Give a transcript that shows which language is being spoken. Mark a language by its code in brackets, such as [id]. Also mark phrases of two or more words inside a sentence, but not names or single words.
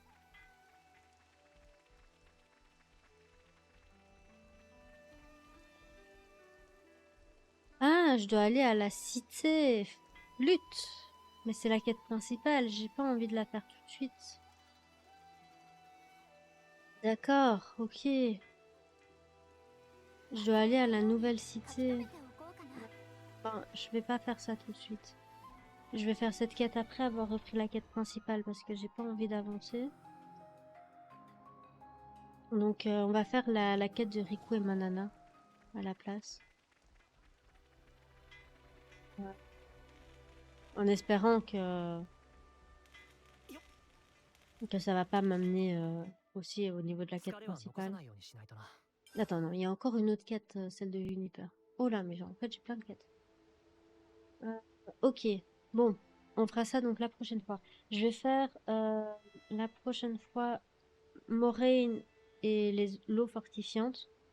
[fr] Ah, je dois aller à la cité flûte. Mais c'est la quête principale, j'ai pas envie de la faire tout de suite. D'accord, ok. Je dois aller à la nouvelle [ja] 温 [fr] cité. [ja] めておこうかな [fr] Enfin, je vais pas faire ça tout de suite. Je vais faire cette quête après avoir repris la quête principale parce que j'ai pas envie d'avancer. Donc on va faire la quête de Riku et Manana à la place. Ouais. En espérant que ça va pas m'amener aussi au niveau de la [ja] 疲 [fr] quête [ja] れは残さ [fr] principale. [ja] ないようにしないとな。 [fr] Attends, non, il y a encore une autre quête, celle de Juniper. Oh là, mais genre, en fait, j'ai plein de quêtes. Ok, bon, on fera ça donc la prochaine fois. Je vais faire la prochaine fois Moraine et l'eau fortifiante.